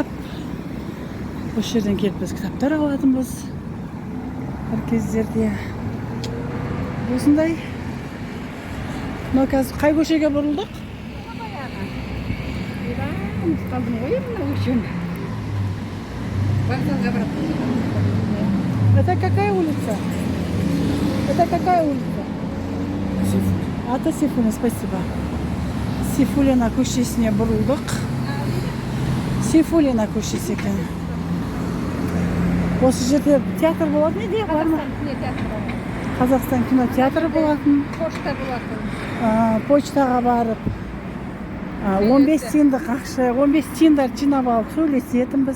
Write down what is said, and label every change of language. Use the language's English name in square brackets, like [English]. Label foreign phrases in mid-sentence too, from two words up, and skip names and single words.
[Kazakh] Осы жерден келіп біз кітаптар алатынбыз. Бір кездерде. Осындай. Мына қазір қай көшеге бұрылдық? Қалдым ғой мына көшені. Вокзалға барып. [Russian] Это какая улица? Это какая улица? Ата Сейфуллина, спасибо. [Kazakh] Сейфуллина көшесіне бұрылдық. Сейфуллина көшесі екен. Осы жерде театр болатын еді, бар ма? Қазақстан кинотеатры болатын. Почта болатын. Почтаға барып 15 тиындық ақша, 15 тиындар жинап алып сөйлесетінбіз.